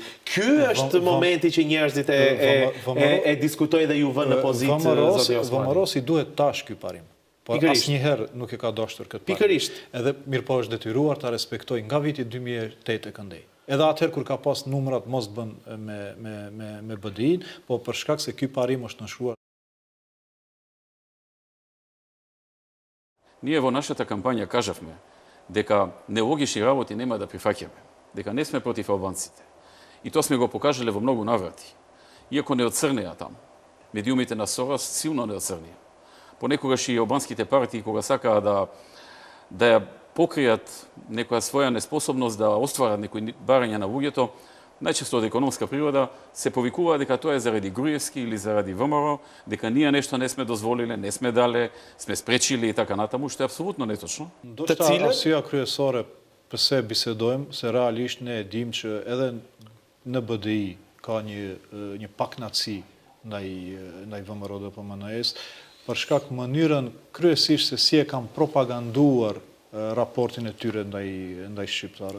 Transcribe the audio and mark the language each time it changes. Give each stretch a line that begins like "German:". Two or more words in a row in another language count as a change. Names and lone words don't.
Albanian: Ky është momenti që njerëzit e diskutojnë dhe ju vënë në pozitë zoti Osmani. VMRO si duhet tash ky parim. Por asnjëherë nuk e ka dashur këtë parim. Pikërisht. Edhe mirëpo është detyruar ta respektojë nga viti 2008 e këndej. Edhe atëherë kur ka pas numrat mos bën me BDI-n, po për shkak se ky parim është nënshkruar.
Macedonian: Ние во нашата кампања кажавме дека нелогични работи нема да прифаќаме, дека не сме против албанците. И тоа сме го покажале во многу наврати. Иако не оцрнеа таму. Медиумите на Сорос силно не оцрнеа. Понекогаш и албанските партии, кога сакаа да ја покријат некоја своја неспособност да остварат некои барања на луѓето, најчесто од економска природа, се повикува дека тоа е заради Груевски или заради ВМРО, дека ние нешто не сме дозволиле, не сме дале, сме спречили и така натаму, што е апсолутно неточно.
Albanian: Ndoshta arsyeja kryesore pse bisedojmë, se realisht ne e dim që edhe në BDI ka një paknaçi ndaj VMRO-DPMNE-s për shkak mënyrën kryesisht se si e kanë propaganduar raportin e tyre ndaj shqiptarëve.